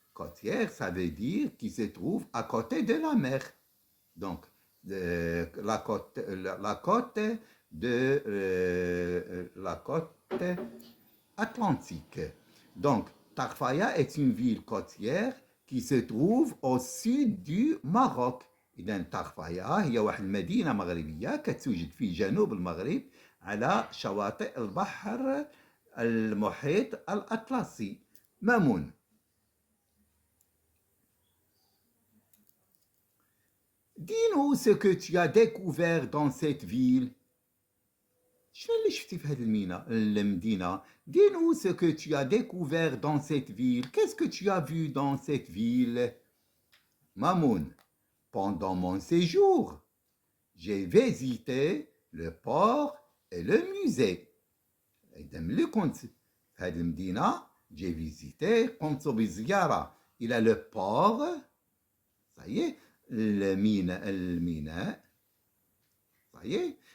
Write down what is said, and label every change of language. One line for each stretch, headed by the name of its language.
French: Côtière, ça veut dire qui se trouve à côté de la mer. Donc, la côte atlantique. Donc, Tarfaya est une ville côtière qui se trouve au sud du Maroc.
Arabic: إذا طرفايا هي واحد المدينة مغربية كتوجد في جنوب المغرب على شواطئ البحر المحيط الأطلسي. مامون.
French: Dis-nous ce que tu as découvert dans cette ville.
Arabic: شنو اللي شفتي في هذه المدينة؟
French: Dis-nous ce que tu as découvert dans cette ville. Qu'est-ce que tu as vu dans cette ville? Mamoun. Pendant mon séjour, j'ai visité le port et le musée.
Arabic: إذا ملي كنت في هذه المدينة
French: j'ai visité
Arabic: قمت بزيارة إلى
French: le port. Ça y est, الميناء. Ça y est.